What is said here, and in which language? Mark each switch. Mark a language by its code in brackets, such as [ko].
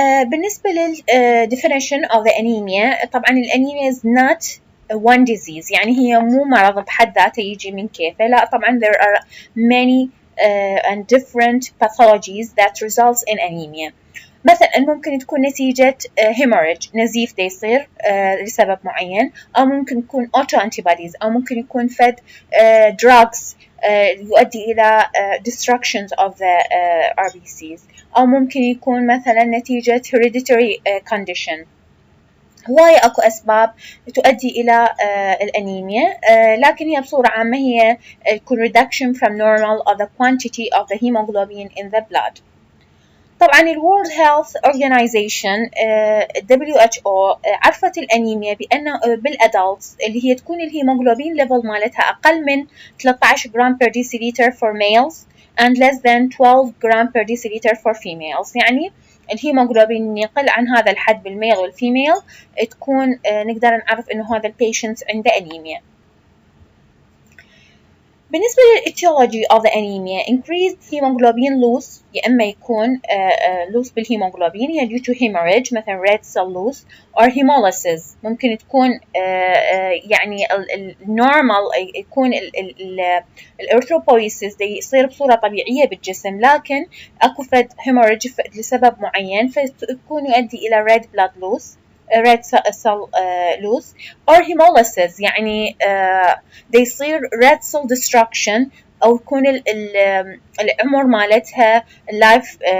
[ar] بالنسبة لل [en] definition of the anemia، [ar] طبعا الأنيميا [en] is not one disease، [ar] يعني هي مو مرض بحد ذاته يجي من كيفه، لا طبعا [en] there are many and different pathologies that results in anemia. [ar] مثلا ممكن تكون نتيجة hemorrhage، نزيف دا يصير لسبب معين، أو ممكن يكون autoantibodies، أو ممكن يكون فد drugs يؤدي إلى [en] destructions of the RBCs، [ar] أو ممكن يكون مثلا نتيجة [en] hereditary condition. [ar] هواية أكو أسباب تؤدي إلى الأنيميا، لكن هي بصورة عامة هي يكون [en] reduction from normal of the quantity of the hemoglobin in the blood. [ar] طبعا ال World Health Organization WHO عرفت الأنيميا بأن بالأدلتس اللي هي تكون الهيموغلوبين ليفل مالتها أقل من 13 جرام [en] per deciliter for males and less than [ar] 12 جرام [en] per deciliter for females. [ar] يعني الهيموغلوبين يقل عن هذا الحد بالميل والفيميل تكون نقدر نعرف إنه هذا البيشنت عنده أنيميا. بالنسبة للإتيولوجي of the anemia، [en] increased hemoglobin loss [ar] يا إما يكون loss بالهيموغلوبين هي [en] due to hemorrhage [ar] مثلا [en] red cell loss or hemolysis. [ar] ممكن تكون يعني النورمال يكون الإرثروبويسيس يصير بصورة طبيعية بالجسم، لكن أكو فد hemorrhage لسبب معين فيكون يؤدي إلى [en] red blood loss red cell loss or hemolysis، [ar] يعني دا يصير [en] red cell destruction، [ar] أو يكون العمر مالتها اللايف